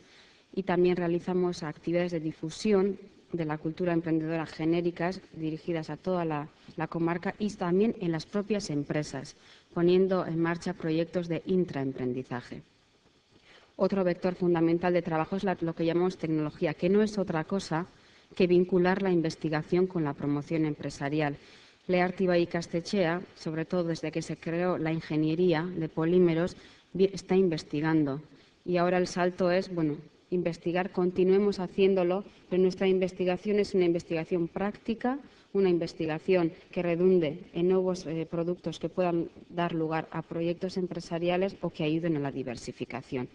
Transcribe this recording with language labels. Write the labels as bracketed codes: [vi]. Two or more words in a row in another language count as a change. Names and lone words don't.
[es] Y también realizamos actividades de difusión de la cultura emprendedora genéricas dirigidas a toda la comarca y también en las propias empresas, poniendo en marcha proyectos de intraemprendizaje. Otro vector fundamental de trabajo es lo que llamamos tecnología, que no es otra cosa que vincular la investigación con la promoción empresarial. Leharti bai Ikastetxea, sobre todo desde que se creó la ingeniería de polímeros, está investigando. Y ahora el salto es, bueno, investigar, continuemos haciéndolo, pero nuestra investigación es una investigación práctica, una investigación que redunde en nuevos productos que puedan dar lugar a proyectos empresariales o que ayuden a la diversificación.